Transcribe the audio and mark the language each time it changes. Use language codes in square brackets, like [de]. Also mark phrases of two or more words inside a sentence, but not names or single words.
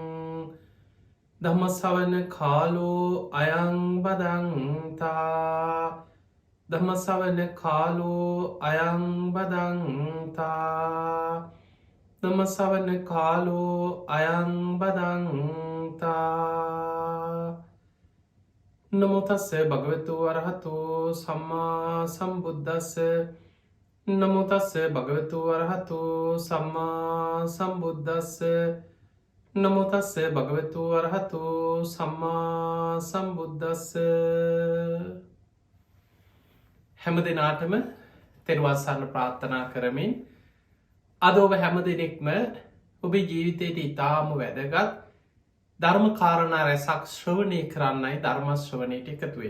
[pi] ධම්ම ශ්‍රවණ කාලෝ අයං බදන්තා ධම්ම ශ්‍රවණ කාලෝ අයං බදන්තා ධම්ම ශ්‍රවණ කාලෝ අයං බදන්තා. නමෝ තස්සේ භගවතු වරහතෝ සම්මා සම්බුද්දස්ස නමෝ තස්සේ භගවතු වරහතෝ සම්මා සම්බුද්දස්ස නමෝ තස්සේ භගවතු වරහතෝ සම්මා සම්බුද්දස්ස. [si] හැම දිනාටම තෙරුවන් සරණ ප්‍රාර්ථනා කරමින් අද ඔබ හැම දෙනෙක්ම ඔබේ ජීවිතයට ඉතාම වැදගත් ධර්ම කාරණා රැසක් ශ්‍රවණය කරන්නයි ධර්ම ශ්‍රවණයට එකතු වෙන්නේ.